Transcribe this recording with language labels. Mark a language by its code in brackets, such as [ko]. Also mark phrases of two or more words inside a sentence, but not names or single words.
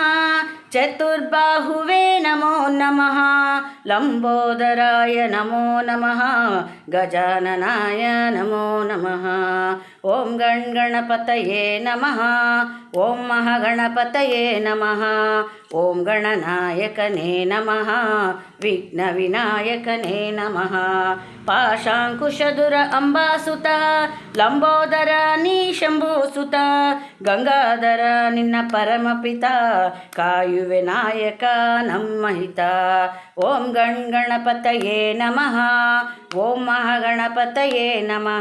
[sa] ಚತುರ್ಬಾಹುವೇ ನಮೋ ನಮಃ. ಲಂಬೋದರಾಯ ನಮೋ ನಮಃ. ಗಜಾನನಾಯ ನಮೋ ನಮಃ. ಓಂ ಗಣಪತಯೇ ನಮಃ. ಓಂ ಮಹಾಗಣಪತಯೇ ನಮಃ. ಓಂ ಗಣನಾಯಕನೇ ನಮಃ. ವಿಘ್ನ ವಿನಾಯಕನೇ ನಮಃ. [kn] ಪಾಶಾಂಕುಶಧುರ ಅಂಬಾಸುತ ಲಂಬೋದರ ನೀ ಶಂಭೂಸುತ ಗಂಗಾಧರ ನಿನ್ನ ಪರಮಪಿತ ಕಾಯುವೆ ನಾಯಕ ನಮ್ಮ ಹಿತ. [sa] ಓಂ ಗಣಪತಯೇ ನಮಃ. ಓಂ ಮಹಾಗಣಪತಯೇ ನಮಃ.